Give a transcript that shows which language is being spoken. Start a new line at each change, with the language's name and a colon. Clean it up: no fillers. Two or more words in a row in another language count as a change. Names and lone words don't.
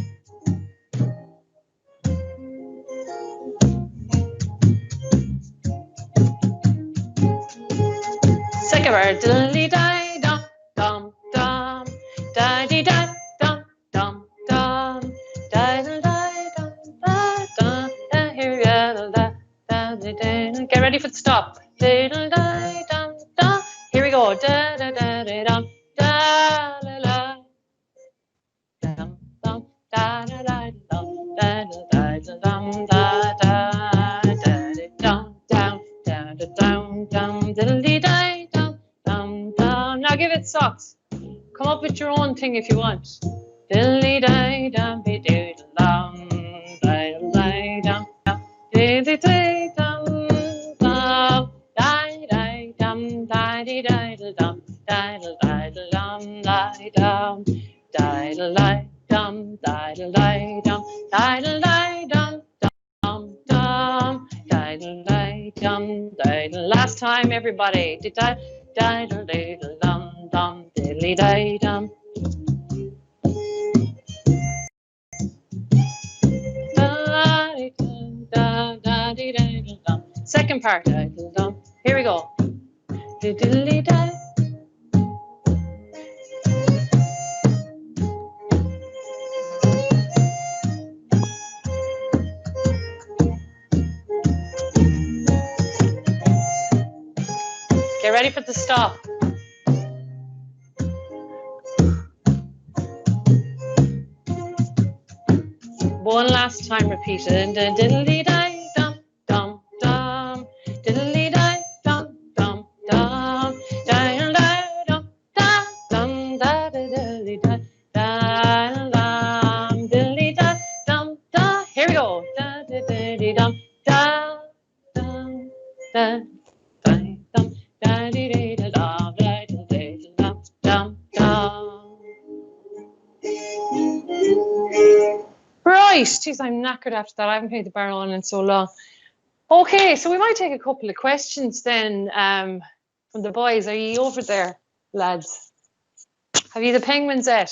English: Second word. Diddly die dum dum dum, da dee da dum dum dum, da da dum da dum. Here we go. Da da da. Get ready for the stop. Diddly die dum dum. Here we go. Da da da da dum da la la. Dum dum da da da dum da da da dum da da da dum down down down dum diddly die dum dum dum. Now give it socks. Come up with your own thing if you want. Diddly die dum be doodle dum die dum diddly die dum dum die die dum die die dum die dum die dum die dum die dum die dum dum dum die dum die. Last time, everybody. Die dum dum diddly die dum. Second part. Here we go. Diddly die. Get ready for the stop. One last time, repeat it. Diddly die dum dum dum, diddly die dum dum dum, diddly dum da dum da diddly da da dum diddly da dum da. Here we go. Da diddly dum da dum da dum da diddly da dum da diddly dum dum dum. Right, geez, I'm knackered after that. I haven't played the barrel in so long. Okay, so we might take a couple of questions then from the boys. Are you over there, lads? Have you the penguins yet?